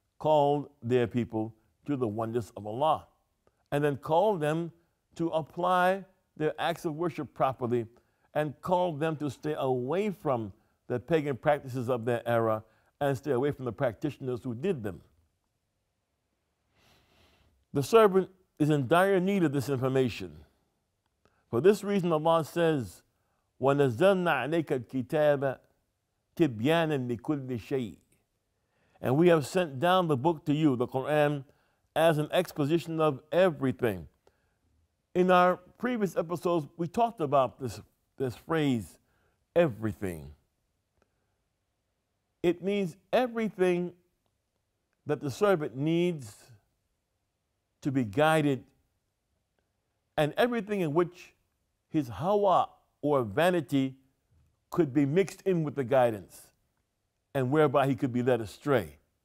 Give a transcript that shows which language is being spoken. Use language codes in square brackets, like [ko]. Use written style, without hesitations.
[en] called their people to the oneness of Allah, and then called them to apply their acts of worship properly, and called them to stay away from the pagan practices of their era and stay away from the practitioners who did them. The servant is in dire need of this information. For this reason, Allah says, [ar] وَنَزَّلْنَا عَلَيْكَ الْكِتَابَ تِبْيَانًا لِكُلِّ شَيْءٍ. [en] And we have sent down the book to you, the Quran, as an exposition of everything. In our previous episodes, we talked about this phrase, everything. It means everything that the servant needs to be guided, and everything in which his hawa or vanity could be mixed in with the guidance, and whereby he could be led astray.